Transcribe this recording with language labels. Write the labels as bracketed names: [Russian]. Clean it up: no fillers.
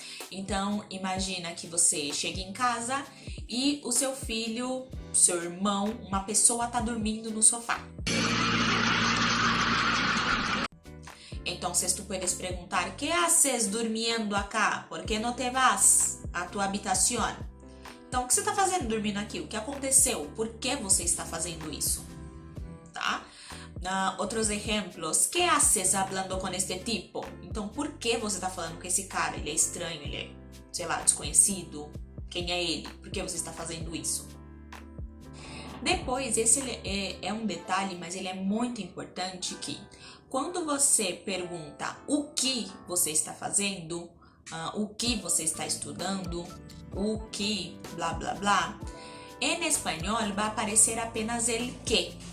[Portuguese] Então, imagina que você chega em casa e o seu filho, seu irmão, uma pessoa está dormindo no sofá. [Spanish] Então, tu puedes perguntar, ¿qué haces durmiendo acá? ¿Por qué no te vas a tu habitación? [Portuguese] Então, o que você está fazendo dormindo aqui? O que aconteceu? Por que você está fazendo isso? Tá? Outros exemplos. [Spanish] ¿Qué haces hablando con este tipo? [Portuguese] Então, por que você está falando com esse cara? Ele é estranho, ele é, sei lá, desconhecido. Quem é ele? Por que você está fazendo isso? Depois, esse é um detalhe, mas ele é muito importante que quando você pergunta o que você está fazendo, o que você está estudando, o que, blá, blá, blá, em espanhol vai aparecer apenas [Spanish] el que.